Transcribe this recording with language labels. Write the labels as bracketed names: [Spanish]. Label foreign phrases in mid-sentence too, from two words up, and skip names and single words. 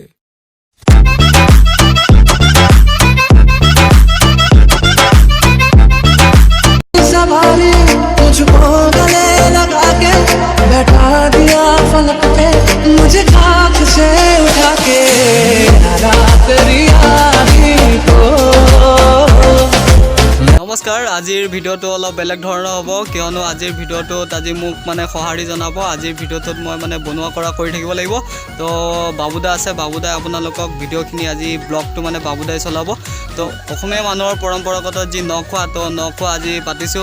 [Hindi] तुझको गले लगा के बैठा दिया फलक पे, मुझे खाक से उठा के तेरी आँखी को। नमस्कार, [Assamese] আজিৰ ভিডিঅ'টো অলপ বেলেগ ধৰণৰ হ'ব, কিয়নো আজিৰ ভিডিঅ'টোত আজি মোক মানে সঁহাৰি জনাব। আজিৰ ভিডিঅ'টোত মই মানে বনোৱা কৰা কৰি থাকিব লাগিব। তো বাবুদা আছে, বাবুদাই আপোনালোকক ভিডিঅ'খিনি আজি ব্লগটো মানে বাবুদাই চলাব। তো অসমীয়া মানুহৰ পৰম্পৰাগত যি নখোৱা, তো নখোৱা আজি পাতিছোঁ।